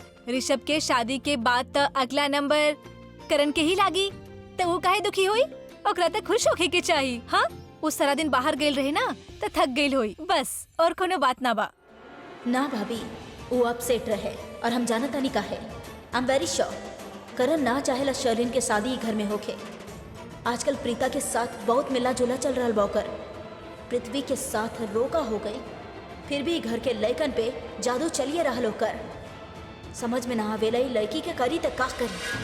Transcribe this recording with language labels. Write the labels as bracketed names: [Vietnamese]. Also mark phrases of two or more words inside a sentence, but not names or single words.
[Bhojpuri] ऋषभ के शादी के बाद त अगला नंबर करण के ही लागी, तो वो काहे दुखी हुई? ओकरा त खुश होके के चाहिए। हाँ, वो सारा दिन बाहर गइल रहे ना, तो थक गइल हुई, बस और कोनो बात ना बा। ना भाभी, वो अपसेट रहे और हम जानत नहीं काहे। [English] I am very sure [Bhojpuri] करण ना चाहेला शर्लिन के शादी घर में होके। आजकल प्रीता के साथ बहुत मिला जुला चल रहा बॉकर। पृथ्वी के साथ रोका हो गई, फिर भी घर के लड़कन पे जादू चलिए रहा होकर। समझ में ना आवेला ई लड़की के करी त का करी।